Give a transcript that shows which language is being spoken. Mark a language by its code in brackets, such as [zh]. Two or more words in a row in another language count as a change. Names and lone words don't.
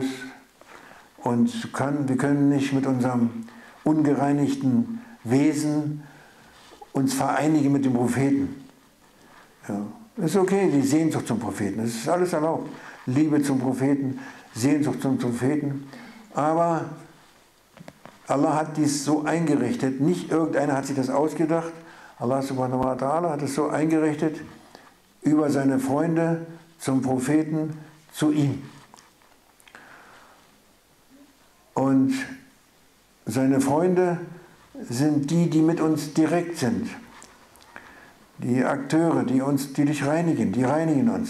[de] Und wir können nicht mit unserem ungereinigten Wesen uns vereinigen mit dem Propheten. Ja. Das ist okay, die Sehnsucht zum Propheten, das ist alles erlaubt. Liebe zum Propheten, Sehnsucht zum Propheten. Aber Allah hat dies so eingerichtet, nicht irgendeiner hat sich das ausgedacht. [ar] الله سبحانه وتعالى [de] hat es so eingerichtet, über seine Freunde zum Propheten, zu ihm. Und seine Freunde sind die mit uns direkt sind. Die Akteure, die dich reinigen, die reinigen uns.